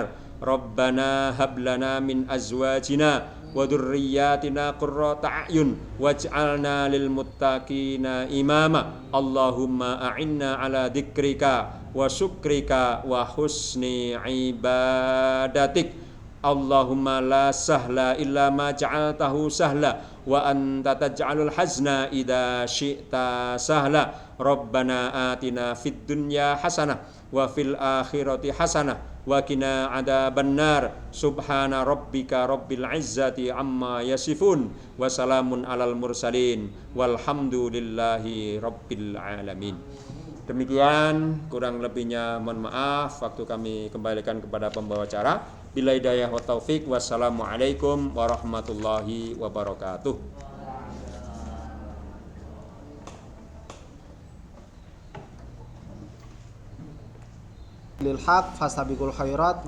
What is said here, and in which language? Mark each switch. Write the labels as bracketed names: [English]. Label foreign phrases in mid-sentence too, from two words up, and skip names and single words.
[Arabic] ربنا هب لنا من أزواجنا وذرياتنا قرة أعين واجعلنا للمتقين إماما. اللهم أعنا على ذكرك وشكرك وحسن عبادتك. اللهم لا سهل إلا ما جعلته سهلا وأنت تجعل الحزن إذا شئت سهلا. ربنا آتنا في الدنيا حسنة وفي الآخرة حسنة وقنا عذاب النار. سبحان ربك رب العزة عما يصفون وسلام على المرسلين والحمد لله رب العالمين. [Indonesian] Demikian, kurang lebihnya mohon maaf. Waktu kami kembalikan kepada pembawa acara. [Arabic] بالله هداية وتوفيق. والسلام عليكم ورحمة الله وبركاته. للحق فاستبقوا الخيرات.